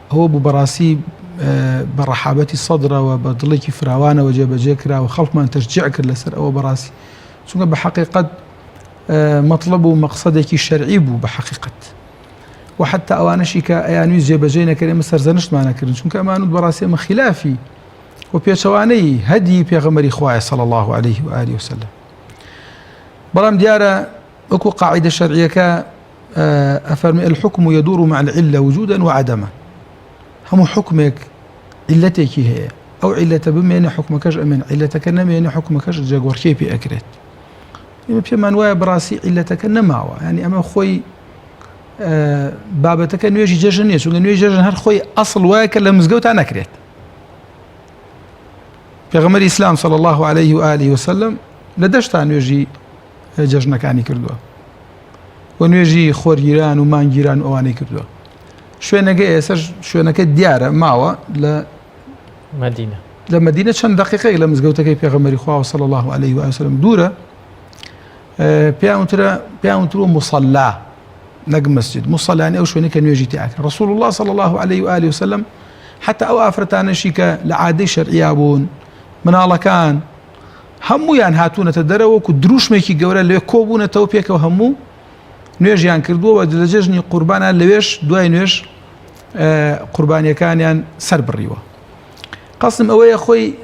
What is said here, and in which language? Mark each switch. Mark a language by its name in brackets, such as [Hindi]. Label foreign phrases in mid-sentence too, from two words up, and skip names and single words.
[Central Kurdish] ئەوە بوو بەڕاستی بەڕەحابەتی سەدرەوە بە دڵێکی فراوانەوە جێبەجێ کرا و خەڵکمان تەشجیع کرد لەسەر ئەوە بەڕاستی چونکە بە حقیقەت مەطلب و مەقسەدێکی شەرعی بوو بە حقیقەت و حتا ئەوانەشی کە ئەیانوی جێبەجێ نەکرد ئێمە سەرزەنشتمانەکردن چونکە ئەمانوت بەڕاستی ئەمە خلافی و پێچەوانەی هەدی پێغەمبەری خوایە [Arabic] صلی الله عليه وآله وسلم [Central Kurdish] بەڵام دیارە وەکو قاعدە شەرعیەکە ئەفەرمێ [Arabic] الحكم يدور مع العلة وجودا وعدما [Central Kurdish] هەموو حکمێک علەتێکی هەیە ئەو علەتە بمێنێ حکمەکەش ئەمێن علەتەکە نەمێنێ حکمەکەش جێگۆڕکێ پێ ئەکرێت ئێمە پێمان وایە بەڕاستی علەتەکە نەماوە ینی ئەمە خۆی بابەتەکە نوێژی جێژن نییە چونکە نوێژی جێژن هەر خۆی ئەسڵ وایە کە لە مزگەوتان نەکرێت پێغەمبەری ئیسلام [Arabic] صلی الله عليه وآله وسلم [Central Kurdish] لە دەشتا نوێژی جەژنەکانی کردووە و نوێژی خۆرگیران و مانگیران ئەوانەی کردووە شوێنەکە ئێستا شوێنەکە دیارە ماوە لە مەدینە چەند دقیقەی لە مزگەوتەکەی پێغەمبەری خوا [Arabic] صلی الله عليه وآله وسلم [Central Kurdish] دوورە پێیان وترۆ مصەلا نەک مەسجد مصەلانی ئەو شوێنەی کە نوێژی تیاکرد [Arabic] رسول الله صلی الله عليه وآله وسلم [Central Kurdish] حتى ئەو ئافرەتانەشی کە لە عادەی شەرعیا بوون مناڵەکان هەموویان هاتوونەتە دەرەوە وەکو دروشمێکی گەورە لەوێ کۆبوونەتەوە پێکەوە هەموو نوێژیان کردووە لە جەژنی قوربانە لەوێش دوای نوێژ قوربانیەکانیان سەر بڕیوە قەسم ئەوەیە خۆی